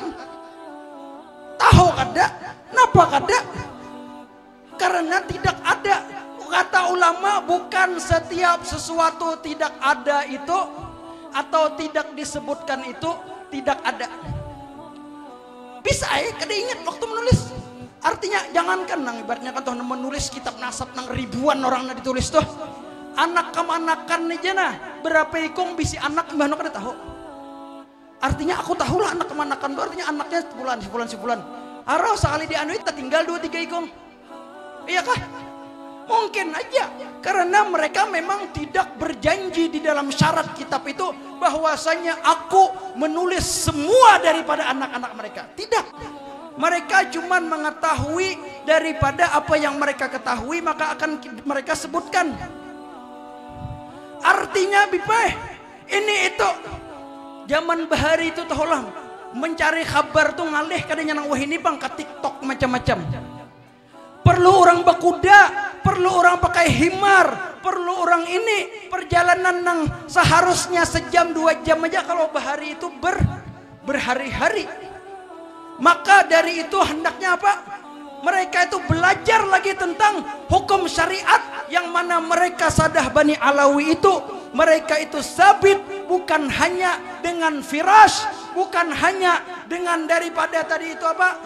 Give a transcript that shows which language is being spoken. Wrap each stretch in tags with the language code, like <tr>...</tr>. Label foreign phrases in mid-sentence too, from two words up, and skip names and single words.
<bjn>Tahu kada? Napa kada?</bjn> <id>Karena tidak ada. Kata ulama, bukan setiap sesuatu tidak ada itu atau tidak disebutkan itu tidak ada.</id> <bjn>Bisa kada ingat waktu menulis. Artinya jangankan nang ibaratnya kan tuh menulis kitab nasab nang ribuan orang na ditulis tuh. Anak kemanakan aja nah berapa ikung bisi anak mbah kada tahu. Artinya aku tahu lah anak kemanakan tuh artinya anaknya sebulan. Arah sekali di anu itu tinggal 2-3 ikung. Iya kah?</bjn> <id>Mungkin aja karena mereka memang tidak berjanji di dalam syarat kitab itu bahwasanya aku menulis semua daripada anak-anak mereka. Tidak. Mereka cuma mengetahui daripada apa yang mereka ketahui, maka akan mereka sebutkan.</id> <bjn>Artinya bipeh ini itu zaman bahari itu tahulah mencari kabar tuh ngalih kadanya nang wah ini bang ke TikTok macam-macam. Perlu orang berkuda, perlu orang pakai himar, perlu orang ini perjalanan nang seharusnya sejam 2 jam aja kalau bahari itu berhari-hari.</bjn> <id>Maka dari itu hendaknya apa? Mereka itu belajar lagi tentang hukum syariat yang mana mereka Sadah Bani Alawi itu mereka itu sabit bukan hanya dengan firash, bukan hanya dengan daripada tadi itu apa?</id>